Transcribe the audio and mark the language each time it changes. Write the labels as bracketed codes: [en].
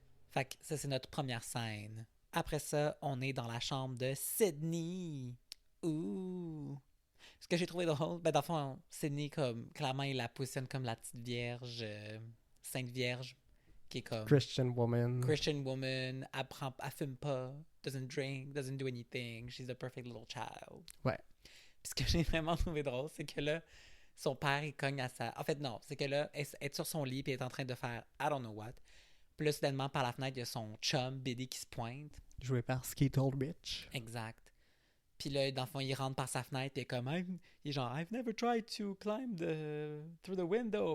[fr] Fait que ça, c'est notre première scène. Après ça, on est dans la chambre de Sydney. Ouh! Ce que j'ai trouvé drôle, ben dans le fond, Sydney, comme, clairement, il la positionne comme la petite vierge, Sainte Vierge, qui est comme [en] Christian woman. Christian woman, [fr] elle fume pas, [en] doesn't drink, doesn't do anything, she's the perfect little child. [fr] Ouais. Puis ce que j'ai vraiment trouvé drôle, c'est que là, son père, il cogne à sa... En fait, non, c'est que là, elle est sur son lit, puis elle est en train de faire [en] I don't know what. [fr] Puis là, soudainement, par la fenêtre, il y a son chum, Billy, qui se pointe. Joué par Skeet Ulrich. Exact. Puis là, dans le fond, il rentre par sa fenêtre, puis il est comme, il est genre, [en] I've never tried to climb through the window.